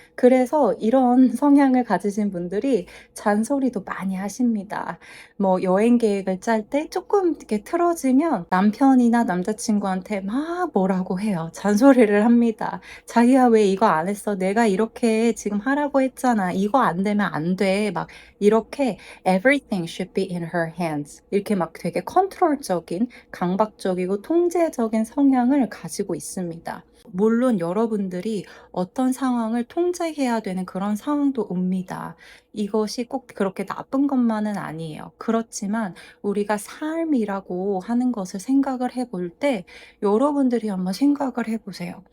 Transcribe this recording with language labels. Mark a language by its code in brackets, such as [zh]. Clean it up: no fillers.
[ko] 그래서 이런 성향을 가지신 분들이 잔소리도 많이 하십니다. 뭐 여행 계획을 짤 때 조금 이렇게 틀어지면 남편이나 남자친구한테 막 뭐라고 해요. 잔소리를 합니다. "자기야 왜 이거 안 했어? 내가 이렇게 지금 하라고 했잖아. 이거 안 되면 안 돼." 막 이렇게 [en] "Everything should be in her hands." [ko] 이렇게 막 되게 컨트롤적인 강박적이고 통제적인 성향을 가지고 있습니다. 물론 여러분들이 어떤 상황을 통제해야 되는 그런 상황도 옵니다. 이것이 꼭 그렇게 나쁜 것만은 아니에요. 그렇지만 우리가 삶이라고 하는 것을 생각을 해볼 때 여러분들이 한번 생각을 해보세요.